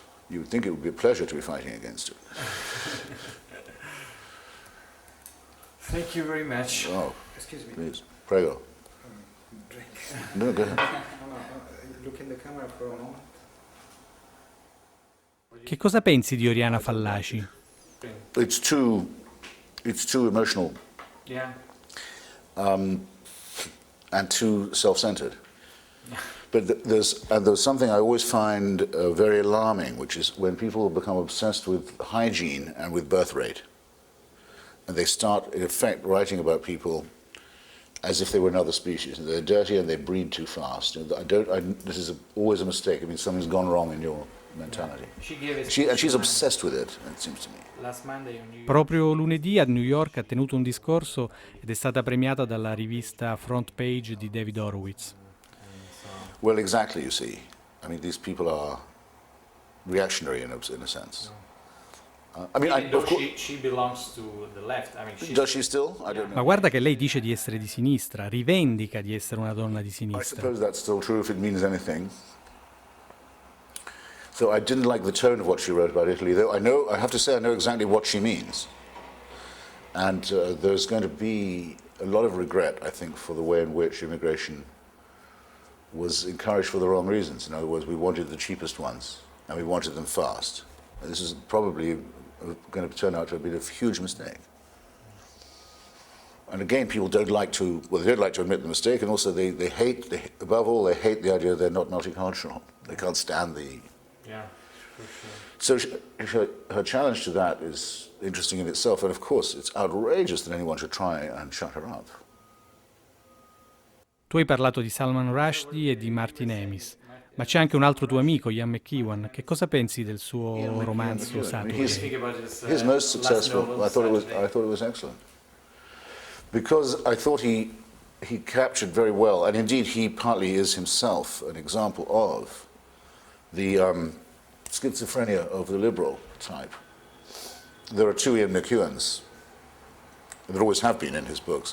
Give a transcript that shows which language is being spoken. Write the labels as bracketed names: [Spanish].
[English] You would think it would be a pleasure to be fighting against it. Thank you very much. Oh, Excuse me. please, [Italian] prego. [English] Drink. No, go ahead. Look in the camera for a moment. [Italian] Che cosa pensi di Oriana Fallaci? [English] It's too emotional Yeah. and too self-centered. But there's something I always find very alarming, which is when people become obsessed with hygiene and with birth rate, and they start, in effect, writing about people as if they were another species. They're dirty and they breed too fast. This is always a mistake. I mean, something's gone wrong in your mentality. And she's obsessed with it, it seems to me. [Italian] Proprio lunedì a New York ha tenuto un discorso ed è stata premiata dalla rivista Front Page di David Horowitz. [English] Well, exactly, you see. I mean, these people are reactionary in a sense. I mean, of course, she belongs to the left. I mean, does she still? I don't know. [Italian] Ma guarda che lei dice di essere di sinistra, rivendica di essere una donna di [English] I [Italian] sinistra. [English] suppose that's still true if it means anything. So I didn't like the tone of what she wrote about Italy, though I have to say I know exactly what she means. And there's going to be a lot of regret, I think, for the way in which immigration was encouraged for the wrong reasons. In other words, we wanted the cheapest ones, and we wanted them fast. And this is probably going to turn out to have been a huge mistake. And again, people don't like to admit the mistake, and also they hate, above all, they hate the idea they're not multicultural. They can't stand the... Yeah, for sure. So her challenge to that is interesting in itself, and of course it's outrageous that anyone should try and shut her up. [Italian] Tu hai parlato di Salman Rushdie e di Martin Amis, ma c'è anche un altro tuo amico, Ian McEwan. Che cosa pensi del suo romanzo satiro? [English] His most successful. I thought it was excellent because I thought he captured very well, and indeed he partly is himself an example of the schizophrenia of the liberal type. There are two Ian McEwans. There always have been in his books.